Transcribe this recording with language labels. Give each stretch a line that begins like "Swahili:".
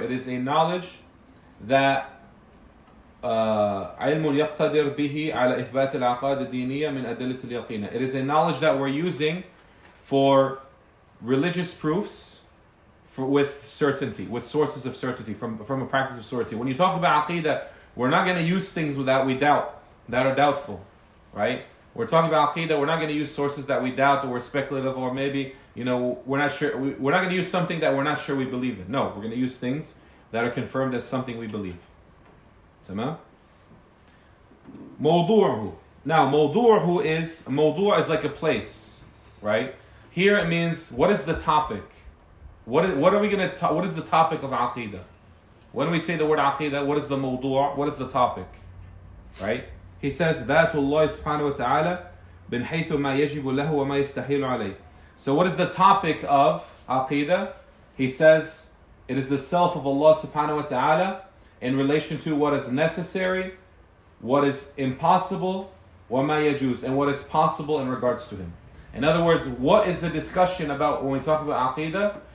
English: It is a knowledge that
Arabic: علم يقتدر به على إثبات العقائد الدينية من أدلة اليقينية.
English: It is a knowledge that we're using for religious proofs with certainty, with sources of certainty, from a practice of certainty. When you talk about Aqida, we're not going to use things that we doubt, that are doubtful, right? We're talking about Aqida, we're not going to use sources that we doubt, or we're speculative, or maybe, we're not sure. We're not going to use something that we're not sure we believe in. No, we're going to use things that are confirmed as something we believe.
Arabic: Tamam? موضوعه.
English: Now, موضوع is like a place, right? Here it means, what is the topic? What is the topic of Aqida? When we say the word Aqida, what is the موضوع? What is the topic? Right? He says,
Arabic: ذات الله سبحانه وتعالى من حيث ما يجب له وما يستحيل عليه.
English: So what is the topic of Aqida? He says, it is the self of Allah subhanahu wa ta'ala in relation to what is necessary, what is impossible,
Arabic: وَمَا يَجُوز,
English: and what is possible in regards to him. In other words, what is the discussion about when we talk about Aqeedah?